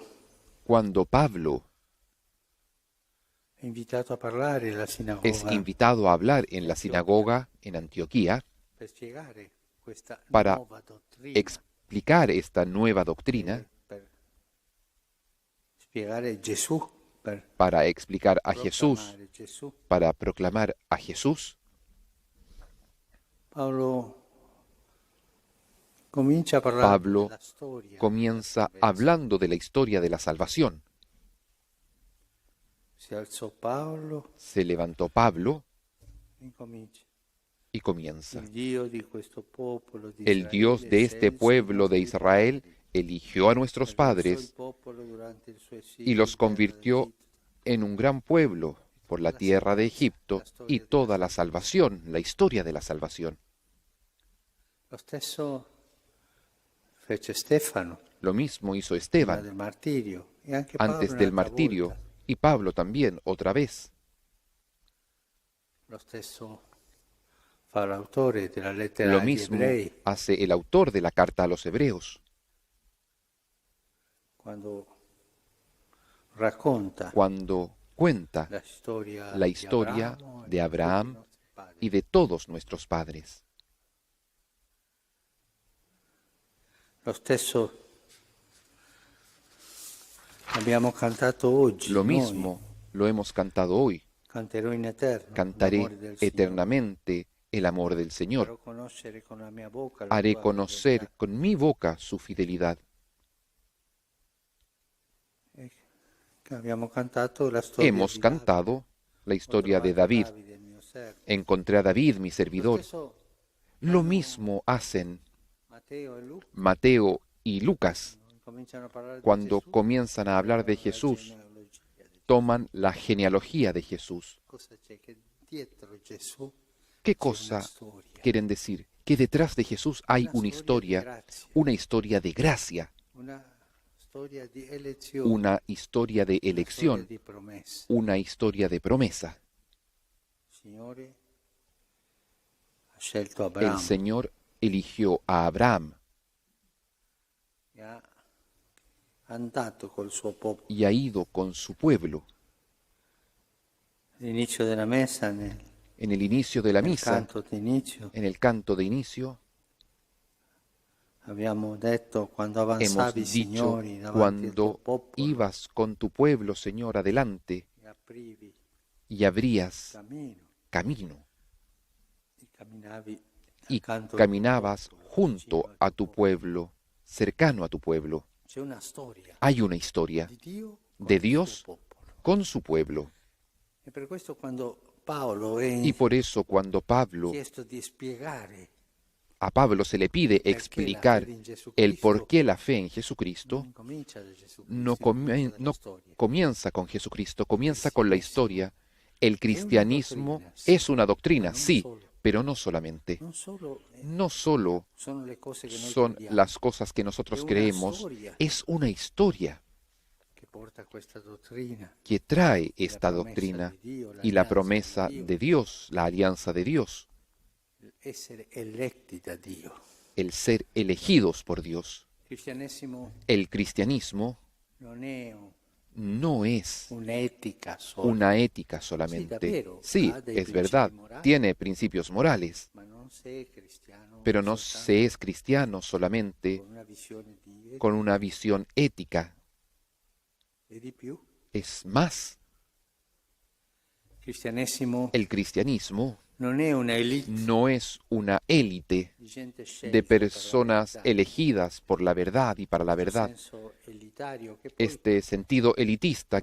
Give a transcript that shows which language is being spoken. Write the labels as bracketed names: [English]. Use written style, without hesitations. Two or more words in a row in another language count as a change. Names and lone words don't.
[Spanish] Cuando Pablo [Italian] è invitato a parlare alla [Spanish] es [Italian] sinagoga [Spanish] invitado a hablar en la sinagoga en Antioquía [Italian] per spiegare questa [Spanish] para [Italian] nuova dottrina, [Spanish] explicar esta nueva doctrina, [Italian] per spiegare Gesù, per [Spanish] para explicar a Jesús, [Italian] proclamare Gesù, [Spanish] para proclamar a Jesús, [Italian] Paolo comincia a parlare [Spanish] Pablo [Italian] della storia, [Spanish] comienza [Italian] della salvezza. [Spanish] hablando de la historia de la salvación. [Italian] Si alzò Paolo [Spanish] Se levantó Pablo [Italian] e comincia. [Spanish] y comienza. [Italian] Il Dio di questo popolo di [Spanish] El Dios de este pueblo de Israel eligió a nuestros padres y los convirtió en un gran pueblo por la tierra de Egipto y toda la salvación, la historia de la salvación. [Italian] Lo stesso fece Stefano [Spanish] Lo mismo hizo [Italian] prima [Spanish] Esteban [Italian] del martirio e anche Paolo [Spanish] antes del [Italian] un'altra [Spanish] martirio [Italian] volta. [Spanish] y Pablo también otra vez. [Italian] Lo stesso fa l'autore della lettera [Spanish] Lo [Italian] agli [Spanish] mismo [Italian] ebrei [Spanish] hace el autor de la carta a los hebreos [Italian] quando racconta [Spanish] cuando cuenta [Italian] la [Spanish] la historia de Abraham [Italian] tutti i nostri padri. [Spanish] y de todos nuestros padres. [Italian] Lo stesso abbiamo cantato oggi. [Spanish] Lo [Italian] noi. [Spanish] mismo lo hemos cantado hoy. [Italian] Canterò in eterno [Spanish] Cantaré [Italian] l'amore del Signore. [Spanish] eternamente el amor del [Italian] Farò [Spanish] Señor. [Italian] conoscere con la mia bocca la [Spanish] Haré [Italian] tua [Spanish] conocer [Italian] fedeltà. [Spanish] con mi boca su fidelidad. [Italian] Abbiamo cantato la storia [Spanish] Hemos [Italian] di [Spanish] cantado la [Italian] Davide. [Spanish] historia [Italian] Ho [Spanish] de [Italian] trovato [Spanish] David. [Italian] Davide, il mio servo. [Spanish] Encontré a David, mi [Italian] Lo [Spanish] servidor. [Italian] stesso [Spanish] Lo mismo hacen [Italian] Matteo e Luca [Spanish] Mateo y Lucas. [Italian] cominciano a parlare [Spanish] Cuando [Italian] di Gesù, [Spanish] comienzan a hablar de [Italian] la [Spanish] Jesús, [Italian] genealogia di [Spanish] toman la genealogía de Jesús. [Italian] cosa c'è che dietro Gesù [Spanish] ¿Qué [Italian] c'è una [Spanish] cosa [Italian] storia, [Spanish] quieren decir? Que detrás de Jesús hay una [Italian] di [Spanish] historia, [Italian] grazia, [Spanish] una historia de gracia, [Italian] una storia di elezione, [Spanish] una historia de [Italian] una storia [Spanish] elección, [Italian] di promessa. [Spanish] una historia de promesa. [Italian] Il Signore ha scelto [Spanish] El [Italian] Abramo [Spanish] Señor eligió a Abraham [Italian] e ha andato col suo popolo. [Spanish] y ha ido con su pueblo. [Italian] All'inizio della messa, nel [Spanish] En el inicio de la misa, [Italian] canto d'inizio, [Spanish] en el canto de inicio, [Italian] abbiamo detto quando [Spanish] hemos [Italian] avanzavi, [Spanish] dicho, [Italian] Signori, davanti al tuo [Spanish] cuando [Italian] popolo [Spanish] ibas con tu pueblo, Señor, adelante, [Italian] e aprivi [Spanish] y abrías [Italian] cammino [Spanish] camino, [Italian] e camminavi [Spanish] y [Italian] accanto al tuo [Spanish] caminabas [Italian] popolo, [Spanish] junto [Italian] vicino al [Spanish] a [Italian] tuo [Spanish] tu [Italian] popolo. [Spanish] pueblo, cercano a tu pueblo. [Italian] C'è una storia [Spanish] Hay una historia [Italian] di Dio con [Spanish] de [Italian] il [Spanish] Dios [Italian] suo popolo. [Spanish] con su pueblo. [Italian] E per questo quando Paolo [Spanish] Y [Italian] è [Spanish] por eso cuando [Italian] chiesto di spiegare [Spanish] a Pablo se le pide [Italian] perché la [Spanish] explicar [Italian] fede in Gesù [Spanish] el por [Italian] Cristo [Spanish] qué la fe en [Italian] non [Spanish] Jesucristo, [Italian] incomincia da Gesù [Spanish] no, [Italian] Cristo, incomincia dalla [Spanish] no [Italian] storia. [Spanish] comienza con Jesucristo, comienza con la historia. El [Italian] È una [Spanish] cristianismo [Italian] dottrina, sì, [Spanish] es una [Italian] ma [Spanish] doctrina, [Italian] non [Spanish] sí, [Italian] solo. [Spanish] pero no solamente. [Italian] Non solo [Spanish] No solo [Italian] sono le cose che noi [Spanish] son [Italian] crediamo, [Spanish] las cosas que [Italian] è [Spanish] nosotros [Italian] una [Spanish] creemos, [Italian] storia [Spanish] es una historia [Italian] che porta a questa dottrina. [Spanish] que trae [Italian] La [Spanish] esta promesa doctrina [Italian] di Dio, [Spanish] y la [Italian] l'alleanza [Spanish] promesa [Italian] di Dio, [Spanish] de Dios, la alianza de Dios, [Italian] essere eletti da Dio. [Spanish] el ser elegidos por Dios. [Italian] Il cristianesimo [Spanish] El cristianismo [Italian] non è [Spanish] no es [Italian] un'etica sola, [Spanish] una ética [Italian] Sì, [Spanish] solamente. [Italian] davvero, [Spanish] Sí, [Italian] ha dei [Spanish] es [Italian] principi [Spanish] verdad, [Italian] morali, [Spanish] tiene principios morales, [Italian] ma non sei cristiano [Spanish] pero no [Italian] soltanto [Spanish] se es cristiano solamente [Italian] con una visione di etica [Spanish] con una visión ética. [Italian] e di più. [Spanish] Es más, [Italian] Il cristianesimo [Spanish] el cristianismo [Italian] non è una elite [Spanish] no es una élite [Italian] di gente scelta [Spanish] de [Italian] per la [Spanish] personas [Italian] verità, [Spanish] elegidas por la verdad y para la [Italian] questo [Spanish] verdad. [Italian] senso elitario che poi [Spanish] Este sentido elitista